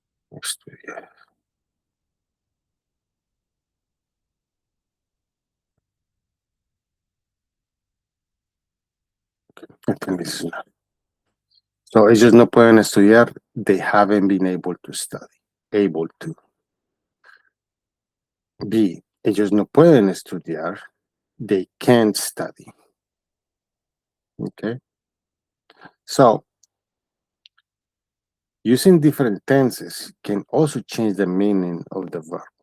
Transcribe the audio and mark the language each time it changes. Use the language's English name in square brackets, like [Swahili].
[Spanish] Estudiar. So ellos no pueden estudiar. [English] They haven't been able to study. Able to. [Spanish] B, ellos no pueden estudiar. [English] They can't study. Okay. So, using different tenses can also change the meaning of the verb.